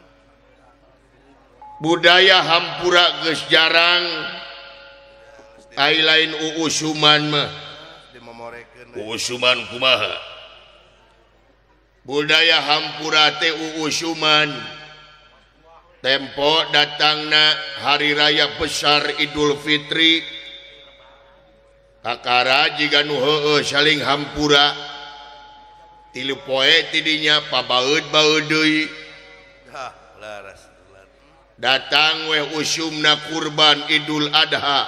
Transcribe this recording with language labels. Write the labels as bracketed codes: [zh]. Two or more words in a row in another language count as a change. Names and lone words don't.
[su] budaya hampura geus jarang ai lain uusuman mah dimomorekeun uusuman kumaha budaya hampura teh uusuman tempo datangna hari raya besar Idul Fitri kakara jika nu heueuh saling hampura tilu poe tidinya pabaeud-baeud deui datang we usumna kurban Idul Adha